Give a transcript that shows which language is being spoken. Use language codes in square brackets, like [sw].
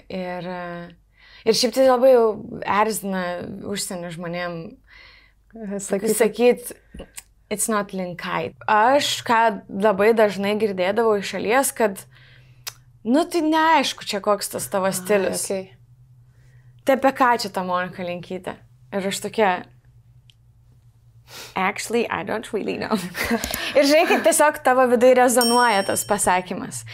[lt] Ir šiaip tai labai jau erzina užsienio žmonėm sakyti, [en] it's not Linkai. [lt] Aš, ką labai dažnai girdėdavau iš šalies, kad tai neaišku čia koks tas tavo stilius. [en] Okay. [lt] Tai apie ką čia ta Monika Linkytė? Ir aš tokia, [en] actually, I don't really know. [lt] Ir žinai, kaip tiesiog tavo viduje rezonuoja tas pasakymas.